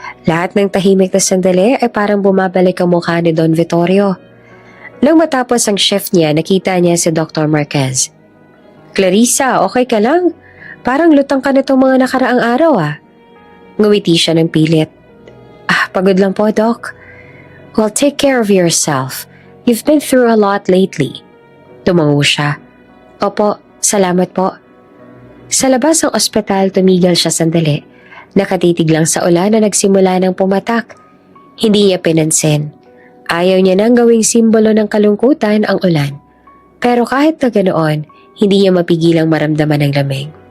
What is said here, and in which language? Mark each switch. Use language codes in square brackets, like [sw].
[tl] Lahat ng tahimik na sandali ay parang bumabalik ang mukha ni Don Vittorio. Nang matapos ang shift niya, nakita niya si Dr. Marquez. Clarissa, okay ka lang? Parang lutang ka na itong mga nakaraang araw Ngumiti siya ng pilit. Pagod lang po, Doc. [en] Well, take care of yourself. You've been through a lot lately. [tl] Tumango siya. Opo, salamat po. Sa labas ng ospital, tumigil siya sandali. Nakatitig lang sa ulan na nagsimula ng pumatak. Hindi niya pinansin. Ayaw niya nang gawing simbolo ng kalungkutan ang ulan. Pero kahit na ganoon, hindi niya mapigilang maramdaman ang lamig.